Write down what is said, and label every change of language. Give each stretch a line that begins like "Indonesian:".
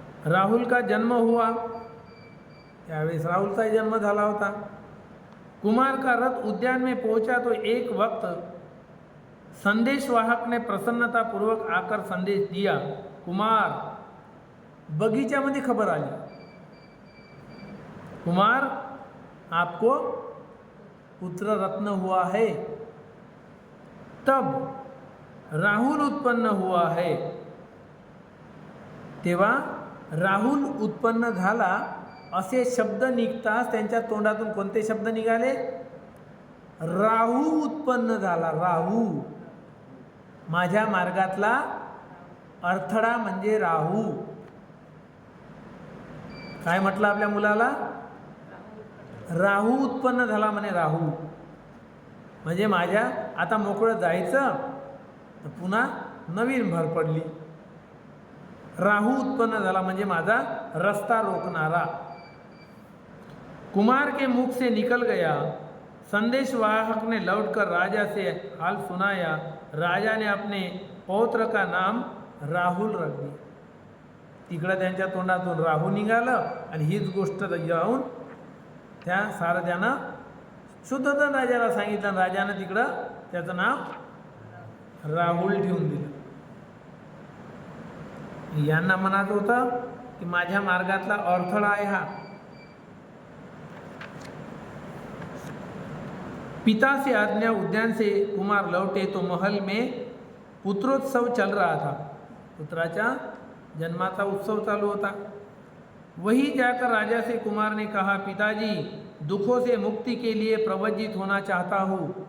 Hindi: राहुल का जन्म हुआ,
Marathi: त्यावेळेस राहुलचा जन्म झाला होता.
Hindi: कुमार का रथ उद्यान में पहुंचा तो एक वक्त संदेशवाहक ने प्रसन्नतापूर्वक आकर संदेश दिया. कुमार,
Marathi: बगीच्यामध्ये खबर आली,
Hindi: कुमार आपको पुत्र रत्न हुआ है. तब राहुल उत्पन्न हुआ है.
Marathi: तेव्हा राहुल उत्पन्न झाला असे शब्द निघताच त्यांच्या तोंडातून कोणते शब्द निघाले? राहू उत्पन्न झाला. राहू, माझ्या मार्गातला अडथळा म्हणजे राहू. काय म्हटलं आपल्या मुलाला? राहू उत्पन्न झाला म्हणे. राहू म्हणजे माझ्या आता मोकळं जायचं तर पुन्हा नवीन भर पडली. राहू उत्पन्न झाला म्हणजे माझा रस्ता रोकणारा.
Hindi: कुमार के मुख से निकल गया. संदेशवाहक ने लौटकर राजा से हाल सुनाया. राजा ने अपने पौत्र का नाम राहुल रख दिया.
Marathi: तिकडं त्यांच्या तोंडातून राहू निघालं आणि हीच गोष्ट जाऊन त्या सारथ्यानं शुद्धोधन राजाला सांगितलं. राजानं तिकडं त्याचं नाव राहुल ठेवून दिलं. यांना म्हणत होतं की माझ्या मार्गातला अडथळा आहे हा.
Hindi: पिता से आज्ञा उद्यान से कुमार लौटे तो महल में पुत्रोत्सव चल रहा था.
Marathi: पुत्राच्या जन्माचा उत्सव चालू होता.
Hindi: वही जाकर राजा से कुमार ने कहा, पिताजी दुखों से मुक्ति के लिए प्रवज्जित होना चाहता हूँ.